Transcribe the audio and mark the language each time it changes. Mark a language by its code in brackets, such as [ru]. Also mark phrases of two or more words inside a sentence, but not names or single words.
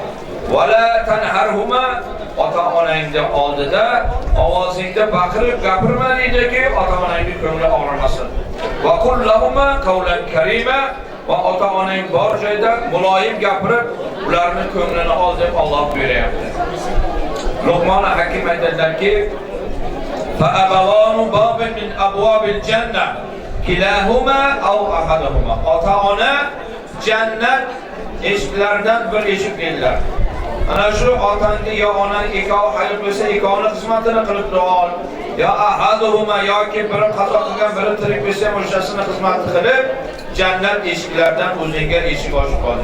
[ar] ولا تنهرهما, [uz] ota-onangni oldida ovozingda baqirib gapirma deydiki, ota-onangning ko'ngli og'rimasin. [ar] وقل لهما قولا كريما, [uz] va ota-onang bor joyda muloyim gapirib, ularning ko'nglini ol deb Alloh buyuryapti. Luqmon Hakim aytadilarki, [ar] "فالأبوان باب من أبواب الجنة، كلاهما أو أحدهما." [uz] Ota-ona jannat eshiklaridan bir eshik dedilar. Ana shu otangni yo onang ikkovi hayot bo'lsa, ikkovining xizmatini qilib duo, yo ahaduhuma yoki biri qazo qilgan, biri tirik bo'lsa, o'shasini xizmatini qilib, jannat eshiklaridan o'zingga eshik ochib qoldi.